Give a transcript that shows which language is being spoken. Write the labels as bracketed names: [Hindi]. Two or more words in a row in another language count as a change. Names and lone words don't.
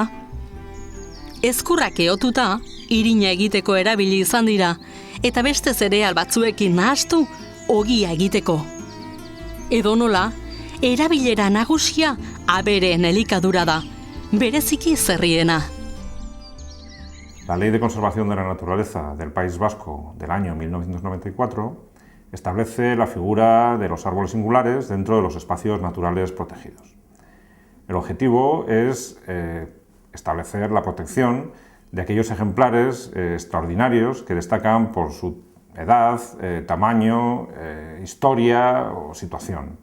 [Basque] Ezkurrak ehotuta, irina egiteko erabili izan dira, eta beste zereal batzuekin nahastu, ogia egiteko. Edonola, erabilera nagusia abereen elikadura da, bereziki zerriena. [Spanish] La Ley de Conservación de la Naturaleza del País Vasco del año 1994 establece la figura de los árboles singulares dentro de los espacios naturales protegidos. El objetivo es establecer la protección de aquellos ejemplares extraordinarios que destacan por su edad, tamaño, historia o situación.